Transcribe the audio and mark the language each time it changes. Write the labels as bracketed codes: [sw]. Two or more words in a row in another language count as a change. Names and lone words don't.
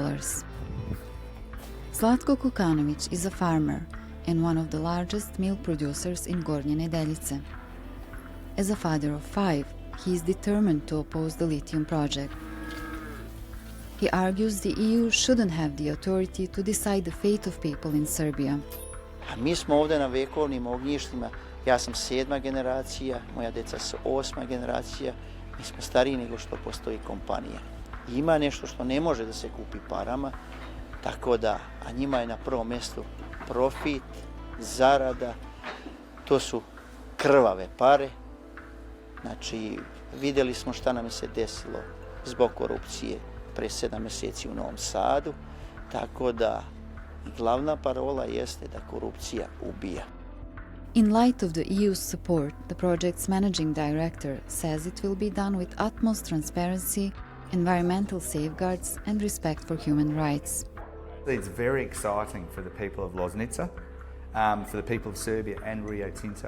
[en] Zlatko Kukanovic is a farmer and one of the largest milk producers in Gornje Nedeljice. As a father of 5, he is determined to oppose the lithium project. He argues the EU shouldn't have the authority to decide the fate of people in Serbia. [sr] A mi smo ovdje na vekovnim ognjištima, ja sam 7. generacija, moja deca su 8. generacija, mi smo stariji nego što postoji kompanija. Ima nešto što ne može da se kupi parama, tako da, a njima je na prvom mjestu profit, zarada, to su krvave pare. Znači, vidjeli smo šta nam se desilo zbog korupcije pre 7 mjeseci u Novom Sadu, tako da glavna parola jeste da korupcija ubija. [en] In light of the EU's support, the project's managing director says it will be done with utmost transparency, environmental safeguards and respect for human rights. It's very exciting for the people of Loznica, for the people of Serbia and Rio Tinto.